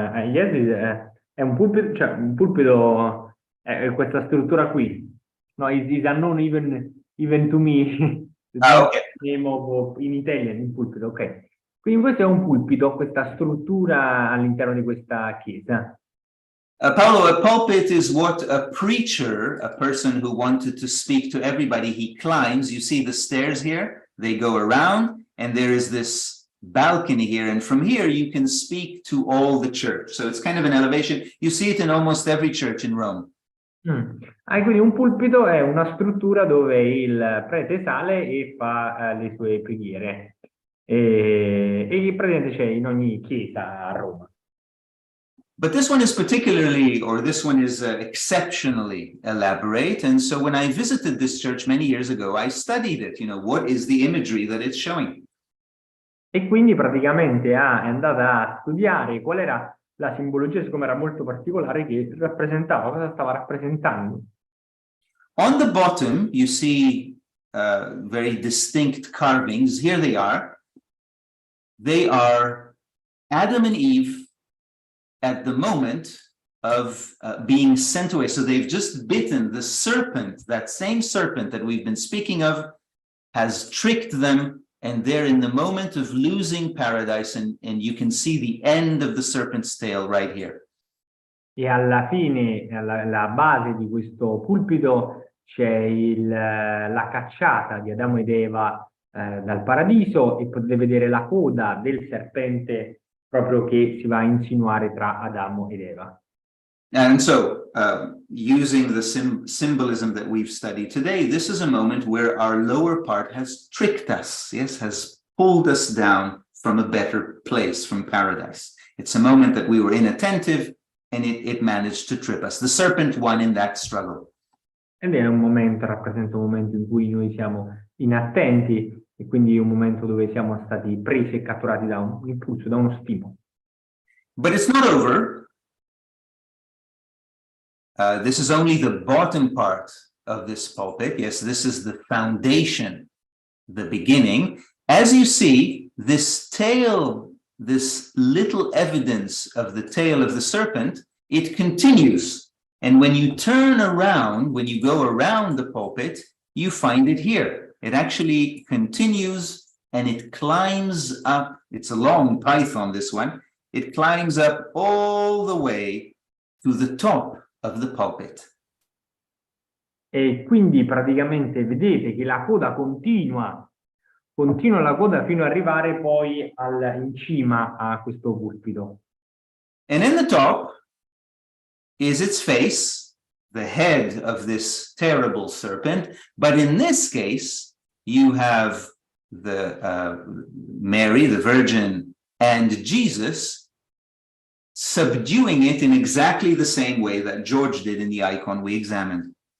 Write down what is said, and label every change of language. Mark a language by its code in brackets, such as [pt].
[it] Yes, è un pulpito, cioè un pulpito è questa struttura qui. [en] No, is unknown even to me. Okay. Name of, in Italian, il pulpito, ok. [it] Quindi questo è un pulpito, questa struttura all'interno di questa chiesa. [en] Paolo, a pulpit is what a preacher, a person who wanted to speak to everybody, he climbs. You see the stairs here, they go around, and there is this balcony here, and from here you can speak to all the church. So it's kind of an elevation. You see it in almost every church in Rome. [it] Quindi un pulpito è una struttura dove il prete sale e fa le sue preghiere. E praticamente c'è in ogni chiesa a Roma. [en] But this one is particularly, or this one is exceptionally elaborate. And so when I visited this church many years ago, I studied it. You know, what is the imagery that it's showing? [it] E quindi praticamente è andata a studiare qual era la simbologia, siccome era molto particolare, che rappresentava, cosa stava rappresentando. [en] On the bottom, you see very distinct carvings. Here they are. They are Adam and Eve at the moment of being sent away. So they've just bitten the serpent, that same serpent that we've been speaking of, has tricked them, and they're in the moment of losing paradise, and you can see the end of the serpent's tail right here. [it] E alla fine, alla base di questo pulpito, c'è la cacciata di Adamo ed Eva dal paradiso, e potete vedere la coda del serpente proprio che si va a insinuare tra Adamo ed Eva. [en] And so, using the symbolism that we've studied today, this is a moment where our lower part has tricked us, yes, has pulled us down from a better place, from paradise. It's a moment that we were inattentive, and it managed to trip us. The serpent won in that struggle. [it] Ed è un momento, rappresenta un momento in cui noi siamo inattenti, e quindi un momento dove siamo stati presi e catturati da un impulso, da uno stimolo. [en] But it's not over. This is only the bottom part of this pulpit. Yes, this is the foundation, the beginning. As you see, this tail, this little evidence of the tail of the serpent, it continues. And when you turn around, when you go around the pulpit, you find it here. It actually continues and it climbs up. It's a long python, this one. It climbs up all the way to the top of the pulpit. [it] E quindi praticamente vedete che la coda continua la coda fino ad arrivare poi in cima a questo pulpito. [en] And in the top is its face, the head of this terrible serpent. But in this case, you have the Mary, the Virgin, and Jesus subduing it in exactly the same way that George did in the icon we examined.